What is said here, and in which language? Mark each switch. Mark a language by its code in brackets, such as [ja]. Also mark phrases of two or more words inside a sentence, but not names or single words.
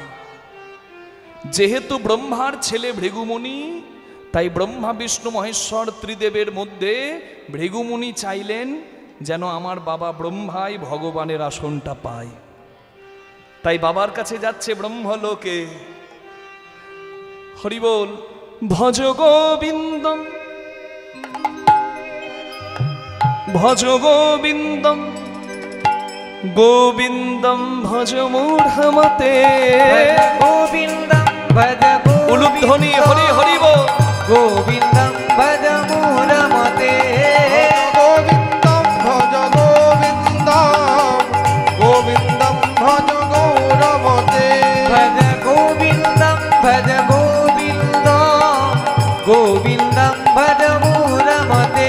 [bn] যেহেতু ব্রহ্মার ছেলে ভৃগুমুনি, তাই ব্রহ্মা বিষ্ণু মহেশ্বর ত্রিদেবের মধ্যে ভৃগুমুনি চাইলেন যেন আমার বাবা ব্রহ্মাই ভগবানের আসনটা পায়। তাই বাবার কাছে যাচ্ছে ব্রহ্মলোকে। হরি বল। [sa] ভজ গোবিন্দম ভজ গোবিন্দম গোবিন্দম ভজ মূঢ়মতে। গোবিন্দম ভজ [bn] উলুধ্বনি হরি হরি বল। [sa] গোবিন্দম ভজ মূঢ়মতে। গোবিন্দম ভজ গোবিন্দম গোবিন্দম ভজ গৌরমতে। ভজ গোবিন্দম ভজ গোবিন্দম গোবিন্দম ভজ মূঢ়মতে।